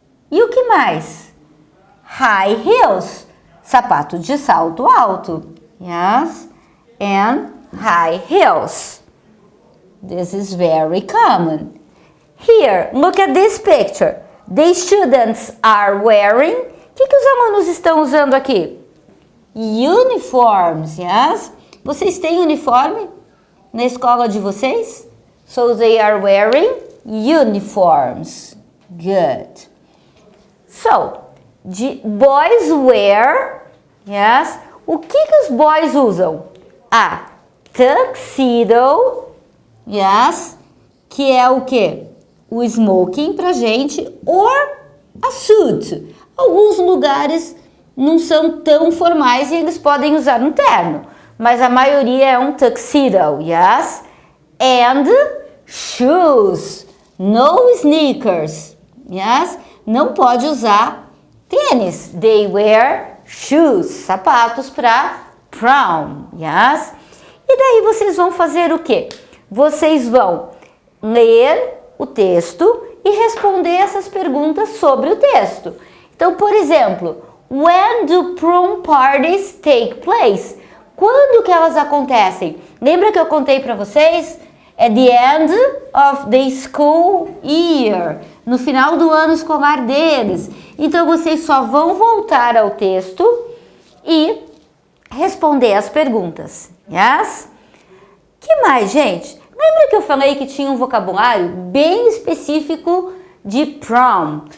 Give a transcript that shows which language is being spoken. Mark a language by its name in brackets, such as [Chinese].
[Portuguese] E o que mais? High heels, sapato de salto alto, yes? [English] And high heels. This is very common. Here, look at this picture. The students are wearing. [Portuguese] O que os alunos estão usando aqui? Uniforms, yes? Vocês têm uniforme na escola de vocês? [English] So they are wearing uniforms. Good. So, boys wear, yes? [Portuguese] O que os boys usam? A tuxedo, yes? Que é o quê? O smoking pra gente, [English] or a suit. [Portuguese] Alguns lugares não são tão formais e eles podem usar um terno, mas a maioria é um tuxedo, yes? [English] And shoes, no sneakers, yes? [Portuguese] Não pode usar tênis. [English] They wear shoes, [Portuguese] sapatos para prom, [English] yes? [Portuguese] E daí vocês vão fazer o quê? Vocês vão ler o texto e responder essas perguntas sobre o texto. Então, por exemplo, [English] when do prom parties take place? [Portuguese] Quando que elas acontecem? Lembra que eu contei para vocês? [English] At the end of the school year. [Portuguese] No final do ano escolar deles. Então, vocês só vão voltar ao texto e responder as perguntas. Yes? Que mais, gente? Lembra que eu falei que tinha um vocabulário bem específico de prom?